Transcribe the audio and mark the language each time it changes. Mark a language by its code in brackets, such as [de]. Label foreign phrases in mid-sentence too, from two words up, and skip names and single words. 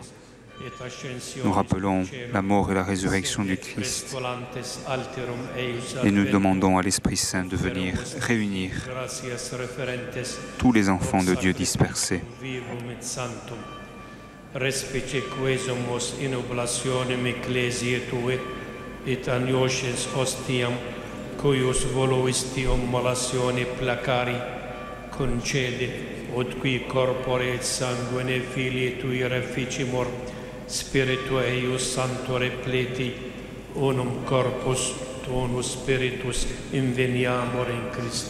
[fr] Nous rappelons la mort et la résurrection du Christ et nous demandons à l'Esprit Saint de venir réunir tous les enfants de Dieu dispersés. [la] Respice quesumus in oblationem ecclesiae Tue, et agnoscens ostiam, cuius voluisti ommolatione placari, concede, ut qui corpore et sanguine filii Tui reficimur, Spiritu eius Sancto repleti, unum corpus tonus spiritus inveniamur in Christo.